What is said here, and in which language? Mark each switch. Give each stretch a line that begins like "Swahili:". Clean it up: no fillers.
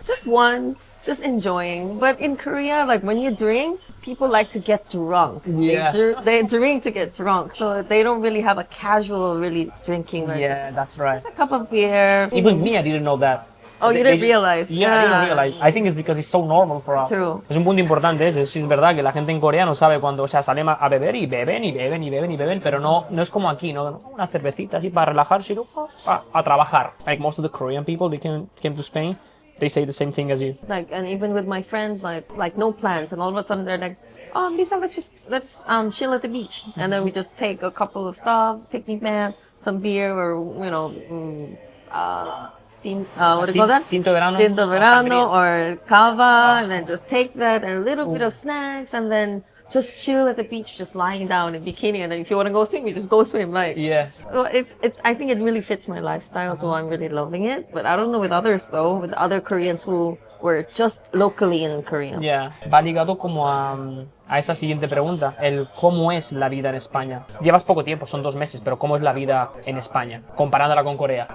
English: Just one, just enjoying. But in Korea, like when you drink, people like to get drunk. Yeah. They drink to get drunk, so they don't really have a casual really drinking. Or Yeah, that's right. just a cup of beer. Even me, I didn't know that. Oh, you didn't just- realize? Yeah, I didn't realize. I think it's because it's so normal for us. True.
Spanish: Es un punto importante ese. Sí, es verdad que la gente en Corea no sabe cuando, o sea, salen a beber y beben y beben y beben y beben, pero no es como aquí, ¿no? Una cervecita así para relajarse y luego a trabajar.
English: Like most of the Korean people, they came to Spain, they say the same thing as you. Like, and even with my friends, like no plans, and all of a sudden they're like, Lisa, let's chill at the beach, and then we just take a couple of stuff, picnic mat, some beer, or what do you call that?
Spanish: Tinto verano.
English: Tinto verano or cava, and then just take that and a little bit of snacks, and then just chill at the beach, just lying down in bikini, and then if you want to go swim, you just go swim. Like, Yes. well, it's. I think it really fits my lifestyle, so I'm really loving it. But I don't know with others though, with other Koreans who were just locally in Korea.
Spanish: Yeah. Va ligado como a a esa siguiente pregunta, el cómo es la vida en España. Llevas poco tiempo, son 2 meses, pero ¿cómo es la vida en España, comparándola con Corea?